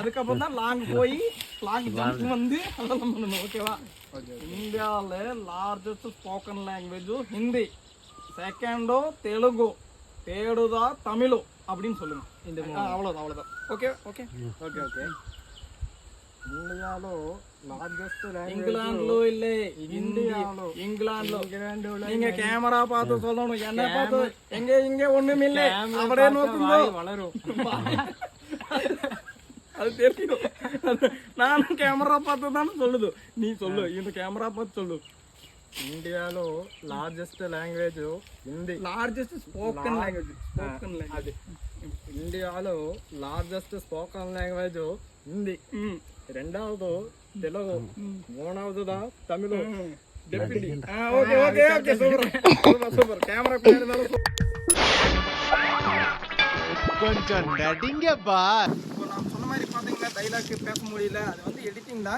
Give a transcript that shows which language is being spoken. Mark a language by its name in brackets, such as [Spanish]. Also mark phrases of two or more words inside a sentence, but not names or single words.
[Tamil] அதுக்கப்புறம் தான் லாங் போய் [English] long jump [Tamil] வந்து அதெல்லாம் பண்ணணும். ஓகேவா? இந்தியால [English] largest spoken language [Tamil] ஹிந்தி, செகண்டோ தெலுங்கு, தேர்டுதா தமிழ் அப்படின்னு சொல்லுங்க. அவ்வளவுதான். [English] okay okay okay okay. [Telugu] ఇండియాలో లార్జెస్ట్ [Tamil] இங்கிலாந்துல இல்ல, இங்கிலாந்துல. நீங்க கேமரா பார்த்து சொல்லணும், என்ன பார்த்து. எங்க ஒண்ணும் இல்ல, அப்படியே நோக்குங்க. வளரும். அது தெரியும். நானும் கேமரா பார்த்து தானே சொல்லுது. நீ சொல்லு, இந்த கேமரா பார்த்து சொல்லு. [Telugu] ఇండియాలో [English] largest language [Telugu] హిందీ. [English] largest spoken language [Telugu] అది ఇండియాలో [English] largest spoken language [Telugu] హిందీ, [Tamil] 2வது తెలుగు, 3வது தமிழ். டெபிடி. [English] okay okay okay, [Tamil] சூப்பர். கேமரா பின்னாடி இருந்தாலும் கொஞ்சம் நடிங்கப்பா. இப்போ நான் சொன்ன மாதிரி பார்த்தீங்கன்னா டைலாக் பேச முடியல, அது வந்து எடிட்டிங் தான்.